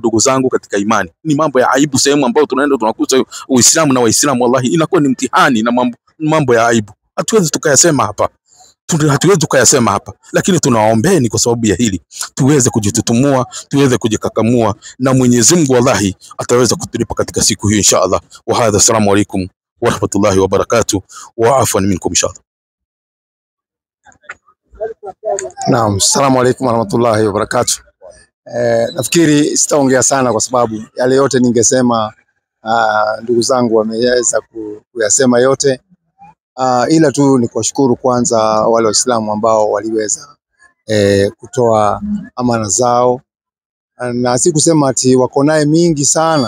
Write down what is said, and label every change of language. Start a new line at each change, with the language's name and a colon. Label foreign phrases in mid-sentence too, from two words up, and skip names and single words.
Swahili: Ndugu zangu katika imani, ni mambo ya aibu, sehemu ambayo tunakuta Uislamu na Waislamu wallahi inakuwa ni mtihani na mambo ya aibu. Hatuwezi tukayasema hapa, lakini tunawaombeni kwa sababu ya hili tuweze kujitutumua, tuweze kujikakamua, na Mwenyezi Mungu wallahi ataweza kutulipa katika siku hiyo inshallah.
Arabic: وهذا، السلام عليكم ورحمة الله وبركاته، وعفواً منكم إن شاء الله. نعم، السلام عليكم ورحمة الله وبركاته.
Swahili: Nafikiri sitaongea sana kwa sababu yale yote ningesema ndugu zangu wameweza kuyasema yote. Ila tu ni kuwashukuru kwanza wale Waislamu ambao waliweza kutoa amana zao, na si kusema ati wako naye mingi sana.